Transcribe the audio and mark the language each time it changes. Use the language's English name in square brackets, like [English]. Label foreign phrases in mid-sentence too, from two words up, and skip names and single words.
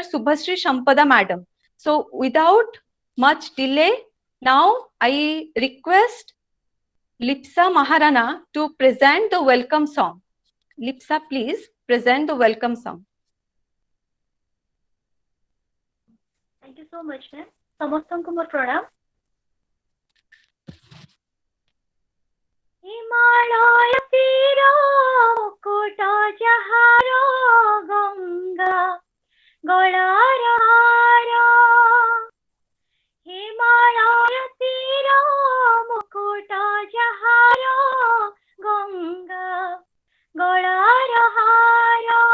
[English] Subhashri Sampada Madam. So without much delay, now I request Lipsa Maharana to present the welcome song. Lipsa, please present the welcome song. Thank you so much, ma'am. [Odia] ସମସ୍ତଙ୍କୁ ମୋର ପ୍ରଣାମ। ହିମାଳୟ ତୀର ମୁକୁଟ ଯାହାର ଗଙ୍ଗା ଗଳାର ହାର। ହିମାଳୟ ତୀର ମୁକୁଟ ଯାହାର ଗଙ୍ଗା ଗଳାର ହାର।